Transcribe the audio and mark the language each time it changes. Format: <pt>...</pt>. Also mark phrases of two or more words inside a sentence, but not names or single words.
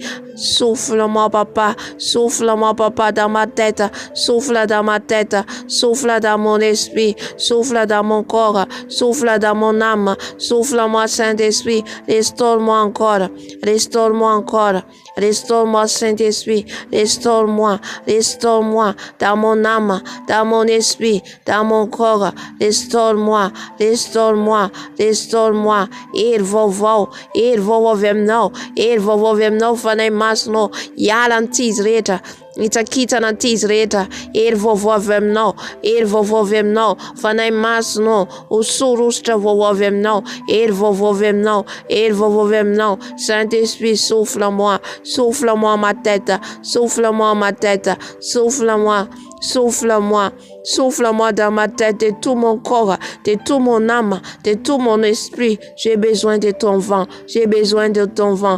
<fr>Souffle-moi papa dans ma tête, souffle dans ma tête, souffle dans mon esprit, souffle dans mon corps, souffle dans mon âme, souffle-moi Saint-Esprit, restaure-moi encore, restaure-moi encore, restaure-moi Saint-Esprit, restaure-moi, restaure-moi dans mon âme, dans mon esprit, dans mon corps, restaure-moi, restaure-moi, restaure-moi.</fr> <mg>Ir vaovao avy aminao, ir vaovao avy aminao fanay masonao, hiala an'ity rehetra, hitsakitsana an'ity izy rehetra. Ir vaovao avy aminao, ir vaovao avy aminao fanay masonao, hosorositra vaovao avy aminao, ir vaovao avy aminao, ir vaovao avy aminao.</mg> <fr>Saint-Esprit, souffle-moi, souffle-moi ma tête, souffle-moi ma tête, souffle-moi, souffle-moi, souffle-moi dans ma tête, de tout mon corps, de tout mon âme, de tout mon esprit. J'ai besoin de ton vent, j'ai besoin de ton vent.</fr>